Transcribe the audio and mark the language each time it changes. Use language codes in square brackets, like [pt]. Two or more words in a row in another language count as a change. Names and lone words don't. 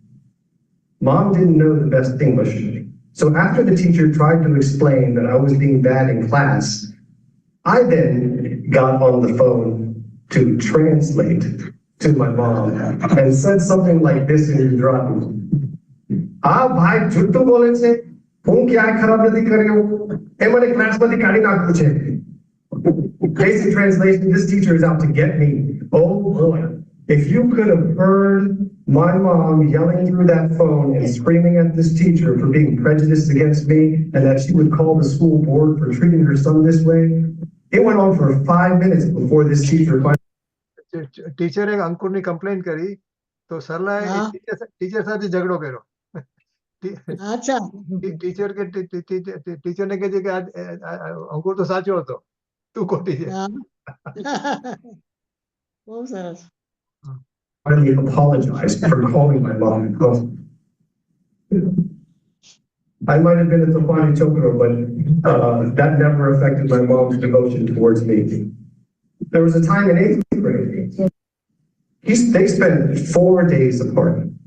[en] Mom didn't know the best English, so after the teacher tried to explain that I was being bad in class, I then got on the phone to translate to my mom and said something like this in Gujarati. [gu] "આહ, ભાઈ, જૂઠું બોલે છે. હું ક્યાં ખરાબ નથી કર રહી હું. એ મને ક્લાસ માંથી કાઢી નાખું છે." [en] Basic translation: this teacher is out to get me. Oh boy! If you could have heard my mom yelling through that phone and screaming at this teacher for being prejudiced against me and that she would call the school board for treating her son this way, it went on for 5 minutes before this teacher finally. [gu] ટીચરે અંકુરની કમ્પ્લેન કરી તો સરલાએ ટીચર સાથે ઝઘડો કર્યો. ટીચર કે ટીચરને કહે છે કે અંકુર તો સાચો હતો, તું ખોટી છે. બહુ સરસ. [en] Finally apologized for calling my mom. I might have been a [gu] તોફાની છોકરો, [en] but that never affected my mom's devotion towards me. There was a time in 8th grade. They spent 4 days apart.